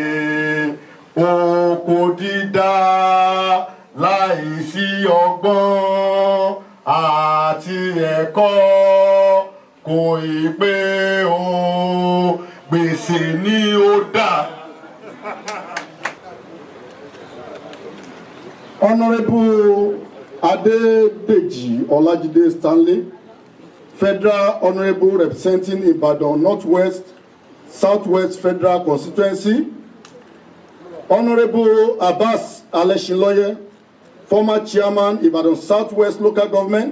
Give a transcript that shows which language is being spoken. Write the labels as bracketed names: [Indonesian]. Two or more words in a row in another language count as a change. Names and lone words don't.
[Yoruba] Oko dídá láìsí ọgbọ́n àti ẹ̀kọ́ kò ì pé o, gbèsè ni ó dà. [English] Honourable Adedeji Olajide Stanley, Federal Honourable representing Ibadan Northwest, Southwest Federal Constituency. Honourable Abbas Alẹ́ṣinlọ́yẹ́, former chairman Ibadan Southwest Local Government.